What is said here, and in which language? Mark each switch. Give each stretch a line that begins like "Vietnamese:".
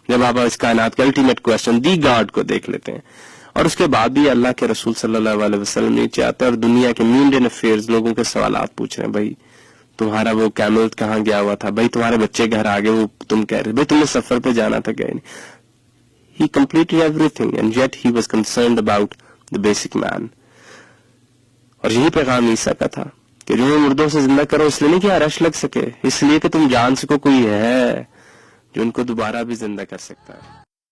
Urdu: جب آپ اس کائنات کے الٹیمیٹ کوسچن دی گاڈ کو دیکھ لیتے ہیں، اور اس کے بعد بھی اللہ کے رسول صلی اللہ علیہ وسلم نیچے آتے ہیں اور دنیا کے مینڈین افیئرز لوگوں کے سوالات پوچھ رہے ہیں. بھائی تمہارا وہ کیمل کہاں گیا ہوا تھا؟ بھائی تمہارے بچے گھر آ گئے، وہ تم کہہ رہے بھائی تمہیں سفر پہ جانا تھا، گئے نہیں.
English: He completed everything and yet he was concerned about the basic man.
Urdu: اور یہی پیغام عیسیٰ کا تھا کہ جو مردوں سے زندہ کرو، اس لیے نہیں کہ رش لگ سکے، اس لیے کہ تم جان سکو کوئی ہے جو ان کو دوبارہ بھی زندہ کر سکتا ہے.